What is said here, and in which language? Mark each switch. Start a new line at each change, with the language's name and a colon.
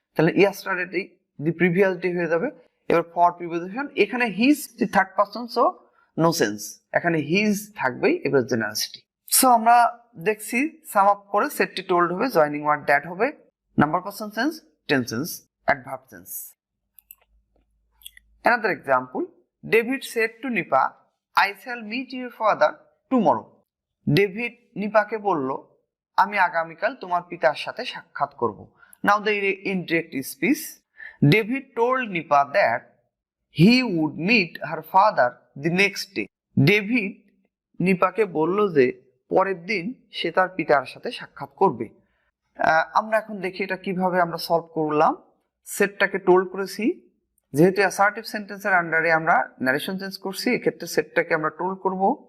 Bangla: তাহলে yesterday the previous day হয়ে যাবে। এবার ফর প্রিপোজিশন, এখানে his the third person, so no sense, এখানে হিজ থাকবেই। এবার জেনারেলিটি, সো আমরা দেখছি সাম আপ করে সেটটি টোল্ড হবে, জয়নিং ওয়ার্ড দ্যাট হবে, number person sense, tense sense, adverb sense.
English: Another example, David said to Nipa, I shall meet your father tomorrow.
Bangla: David নিপাকে বলল, আমি আগামীকাল তোমার পিতার সাথে সাক্ষাৎ করব।
English: Now the indirect speech, David told Nipa that he would meet her father the next day.
Bangla: David নিপাকে বলল যে পরের দিন সে তার পিতার সাথে সাক্ষাৎ করবে। আমরা এখন দেখি এটা কিভাবে আমরা সলভ করলাম। সেটটাকে টোল্ড করেছি, যেহেতু অ্যাসার্টিভ সেন্টেন্সের আন্ডারে আমরা ন্যারেশন চেঞ্জ করছি, এক্ষেত্রে সেটটাকে আমরা টোল্ড করব।